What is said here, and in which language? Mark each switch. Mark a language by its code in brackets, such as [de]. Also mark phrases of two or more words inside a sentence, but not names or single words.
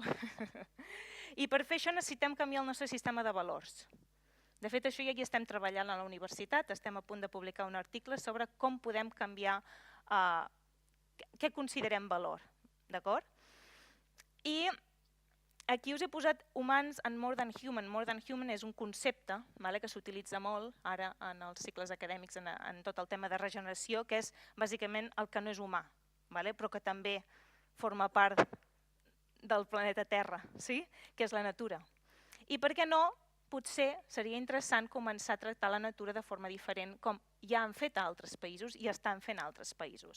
[ca] I per fer això necessitem canviar el nostre sistema de valors. De fet, això ja hi estem treballant a la universitat, estem a punt de publicar un article sobre com podem canviar què considerem valor. D'acord? I aquí us he posat [en] humans and more than human. More than human [ca] és un concepte que s'utilitza molt ara en els cicles acadèmics en tot el tema de regeneració, que és bàsicament el que no és humà, però que també forma part del planeta Terra, que és la natura. I per què no? Potser seria interessant començar a tractar la natura de forma diferent, com ja han fet a altres països i estan fent a altres països.